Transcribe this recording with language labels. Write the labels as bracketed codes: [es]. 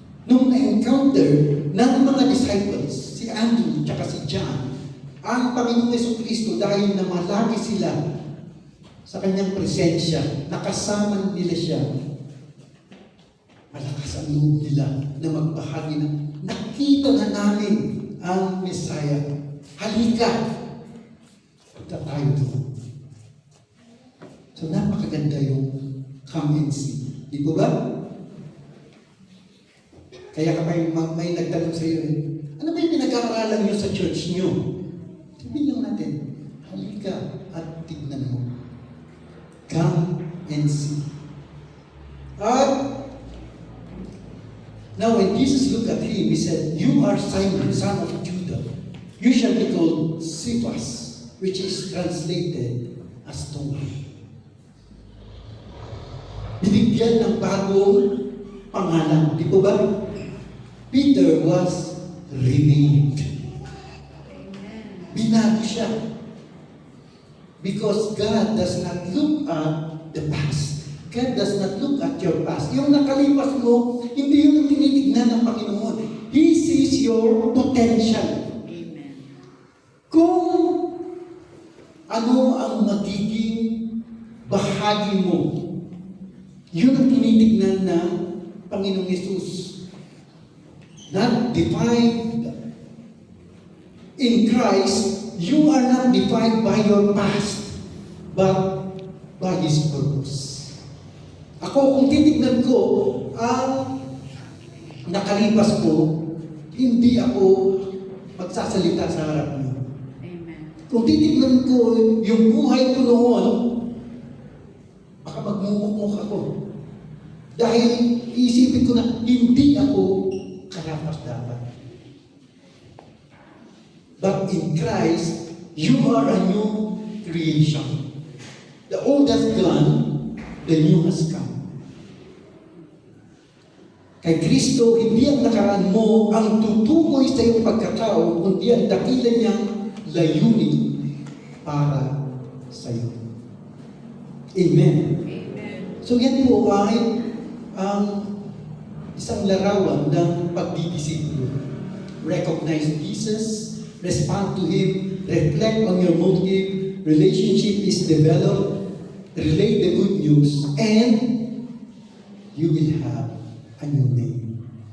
[tl] Nung na-encounter ng mga disciples, si Andrew at si John, ang Panginoong Jesucristo dahil na malagi sila sa kanyang presensya, nakasama nila siya, malakas ang loob nila na magbahagi na, nakita na namin ang Messiah. Halika! Punta tayo doon. So napakaganda yung [en] come and see. [tl] Di ba ba? Kaya kapag may nagtanong sa iyo, ano ba yung pinag-aaralan nyo sa church nyo? Sabihin lang natin, halika at tignan mo. [en] Come and see. Now when Jesus looked at him, he said, "You are Simon, son of Judah. You shall be called Cephas," which is translated as Tungay. [tl] Binigyan ng bagong pangalan. Di po ba? [en] Peter was renamed. Amen. [tl] Binago siya. [en] Because God does not look at the past. God does not look at your past. [tl] Yung nakalipas mo, hindi yun ang tinitignan ng Panginoon. [en] He sees your potential. Amen. [tl] Kung ano ang magiging bahagi mo, yun ang tinitignan ng Panginoong Yesus. [en] Not defined in Christ, you are not defined by your past, but by His purpose. [tl] Ako, kung titignan ko ang nakalipas ko, hindi ako magsasalita sa harap niyo. Amen. Kung titignan ko yung buhay ko noon, baka magmumukmuk ako. Dahil iisipin ko na hindi ako karapat-dapat. [en] But in Christ, you are a new creation. The old has gone, the new has come. [tl] Kay Kristo, hindi ang nakaraan mo ang tutukoy sa iyong pagkatao, kundi ang dakila niyang layunin para sa iyo. Amen. Amen. So yan po ay ang isang larawan ng pagdidisipulo. [en] Recognize Jesus, respond to Him, reflect on your motive, relationship is developed, relate the good news, and you will have a new name.